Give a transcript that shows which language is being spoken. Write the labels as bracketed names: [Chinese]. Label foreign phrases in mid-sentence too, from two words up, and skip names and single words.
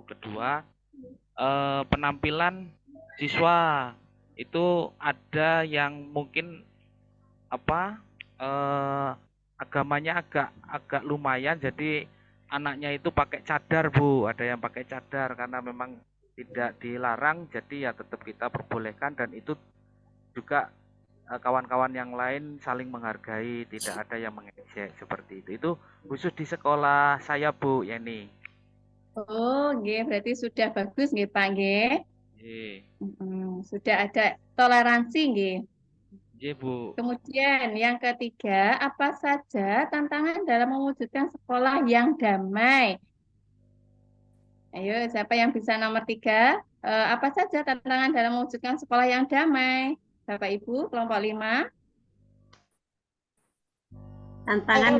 [Indonesian] Kedua, penampilan siswa itu ada yang mungkin agamanya agak lumayan, jadi anaknya itu pakai cadar Bu, ada yang pakai cadar karena memang tidak dilarang, jadi ya tetap kita perbolehkan, dan itu juga kawan-kawan yang lain saling menghargai, tidak ada yang mengejek seperti itu. Itu khusus di sekolah saya Bu Yeni. Oh, nggih, berarti sudah bagus nggih Pak nggih. Nggih. Sudah ada toleransi, nggih. Nggih, Bu. Kemudian yang ketiga, apa saja tantangan dalam mewujudkan sekolah yang damai? Ayo, siapa yang bisa nomor 3? Apa saja tantangan dalam mewujudkan sekolah yang damai? Bapak Ibu, kelompok 5. Tantangan